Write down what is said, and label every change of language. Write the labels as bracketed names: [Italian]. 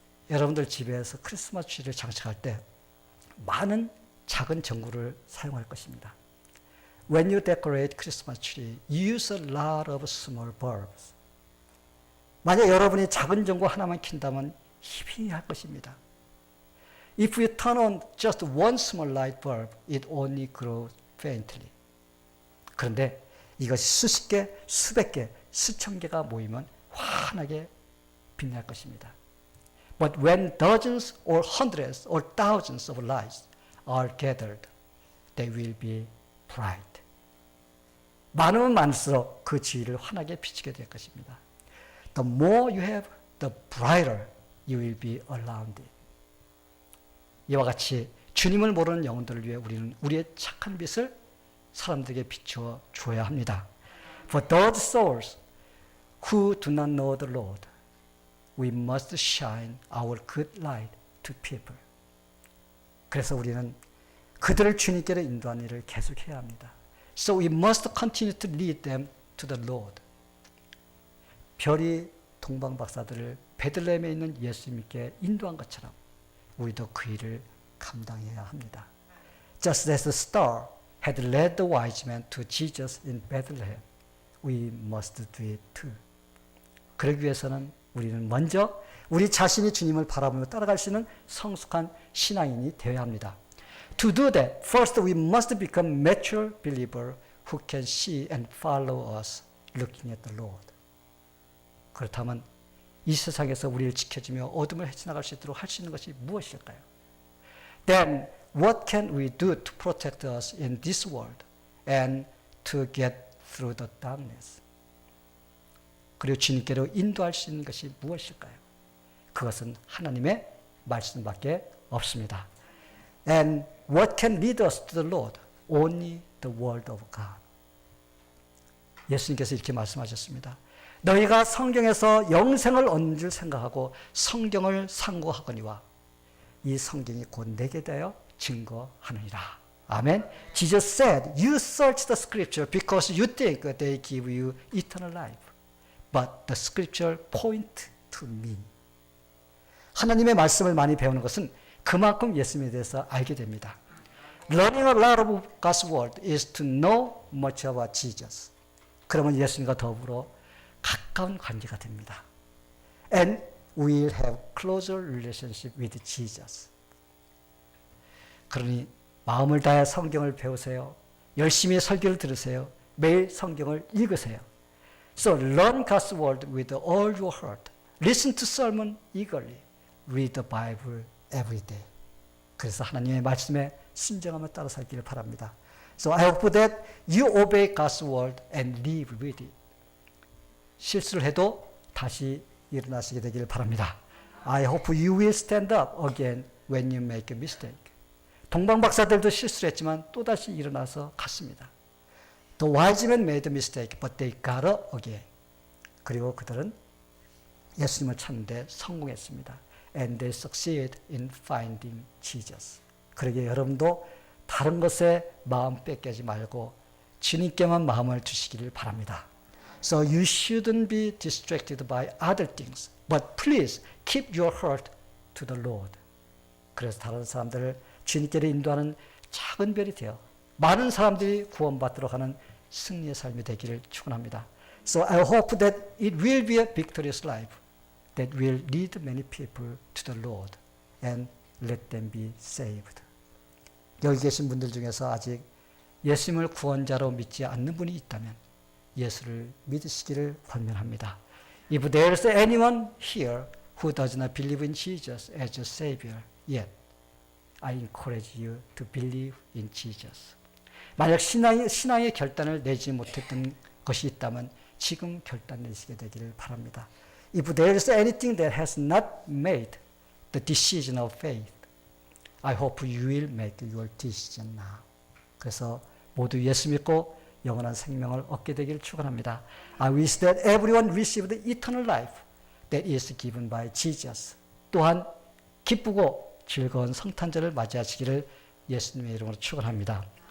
[Korean] 여러분들 집에서 크리스마스 트리를 장식할 때 많은 작은 전구를 사용할 것입니다. [English] When you decorate Christmas tree, you use a lot of small bulbs. [Korean] 만약 여러분이 작은 전구 하나만 킨다면 희미할 것입니다. [English] If you turn on just one small light bulb, it only grows faintly. [Korean] 그런데 이것이 수십 개, 수백 개, 수천 개가 모이면 환하게 빛날 것입니다. [English] But when dozens or hundreds or thousands of lights are gathered, they will be bright. [Korean] 많으면 많을수록 그 주위를 환하게 비추게 될 것입니다. [English] The more you have, the brighter you will be around it. [Korean] 이와 같이 주님을 모르는 영혼들을 위해 우리는 우리의 착한 빛을 사람들에게 비추어 줘야 합니다. [English] For those souls who do not know the Lord, we must shine our good light to people. [Korean] 그래서 우리는 그들을 주님께로 인도하는 일을 계속해야 합니다. [English] So we must continue to lead them to the Lord. [Korean] 별이 동방박사들을 베들레헴에 있는 예수님께 인도한 것처럼 우리도 그 일을 감당해야 합니다. [English] Just as the star had led the wise men to Jesus in Bethlehem, we must do it too. [Korean] 그러기 위해서는 우리는 먼저 우리 자신이 주님을 바라보며 따라갈 수 있는 성숙한 신앙인이 되어야 합니다. [English] To do that, first we must become mature believer who can see and follow us looking at the Lord. [Korean] 그렇다면 이 세상에서 우리를 지켜주며 어둠을 헤쳐나갈 수 있도록 할 수 있는 것이 무엇일까요? [English] Then what can we do to protect us in this world and to get through the darkness? [Korean] 그리고 주님께로 인도할 수 있는 것이 무엇일까요? 그것은 하나님의 말씀밖에 없습니다. [English] And what can lead us to the Lord? Only the word of God. [Korean] 예수님께서 이렇게 말씀하셨습니다. 너희가 성경에서 영생을 얻는 줄 생각하고 성경을 상고하거니와 이 성경이 곧 내게 대하여 증거하느니라. 아멘. [English] Jesus said, you search the scripture because you think they give you eternal life. But the scripture point to me. [Korean] 하나님의 말씀을 많이 배우는 것은 그만큼 예수님에 대해서 알게 됩니다. [English] Learning a lot of God's word is to know much about Jesus. [Korean] 그러면 예수님과 더불어 가까운 관계가 됩니다. [English] And we'll have closer relationship with Jesus. [Korean] 그러니 마음을 다해 성경을 배우세요. 열심히 설교를 들으세요. 매일 성경을 읽으세요. [English] So learn God's word with all your heart. Listen to sermon eagerly. Read the Bible every day. [Korean] 그래서 하나님의 말씀에 순종하며 따라 살기를 바랍니다. [English] So I hope that you obey God's word and live with it. [Korean] 실수를 해도 다시 일어나시게 되기를 바랍니다. [English] I hope you will stand up again when you make a mistake. [Korean] 동방박사들도 실수를 했지만 또다시 일어나서 갔습니다. [English] The wise men made a mistake, but they got up again. [Korean] 그리고 그들은 예수님을 찾는데 성공했습니다. [English] And they succeed in finding Jesus. [Korean] 그러기에 여러분도 다른 것에 마음 뺏기지 말고 주님께만 마음을 두시기를 바랍니다. [English] So you shouldn't be distracted by other things, but please keep your heart to the Lord. [Korean] 그래서 다른 사람들을 주님께로 인도하는 작은 별이 되어 많은 사람들이 구원받도록 하는 승리의 삶이 되기를 축원합니다. [English] So I hope that it will be a victorious life that will lead many people to the Lord and let them be saved. [Korean] 여기 계신 분들 중에서 아직 예수님을 구원자로 믿지 않는 분이 있다면 예수를 믿으시기를 권면합니다. [English] If there is anyone here who does not believe in Jesus as a Savior yet, I encourage you to believe in Jesus. [Korean] 만약 신앙의 결단을 내지 못했던 것이 있다면 지금 결단 내시게 되기를 바랍니다. [English] If there is anything that has not made the decision of faith, I hope you will make your decision now. [Korean] 그래서 모두 예수 믿고 영원한 생명을 얻게 되기를 축원합니다. [English] I wish that everyone receive the eternal life that is given by Jesus. [Korean] 또한 기쁘고 즐거운 성탄절을 맞이하시기를 예수님의 이름으로 축원합니다.